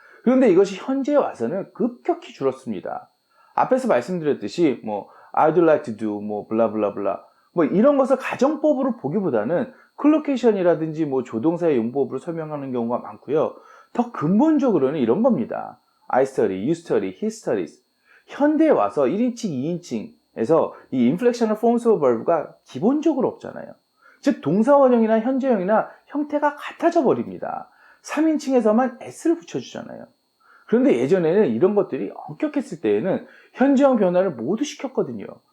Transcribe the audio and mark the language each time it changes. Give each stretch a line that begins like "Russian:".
Korean: 그런데 이것이 현재에 와서는 급격히 줄었습니다. 앞에서 말씀드렸듯이
English: I'd like to do
Korean: 블라블라블라 이런 것을 가정법으로 보기보다는 콜로케이션이라든지 조동사의 용법으로 설명하는 경우가 많고요. 더 근본적으로는 이런 겁니다.
English: I study, you study, he studies.
Korean: 현대에 와서 1인칭, 2인칭에서 이
English: inflectional forms of verb
Korean: 가 기본적으로 없잖아요. 즉 동사원형이나 현재형이나 형태가 같아져 버립니다. 3인칭에서만 s를 붙여주잖아요. 그런데 예전에는 이런 것들이 엄격했을 때에는 현재형 변화를 모두 시켰거든요.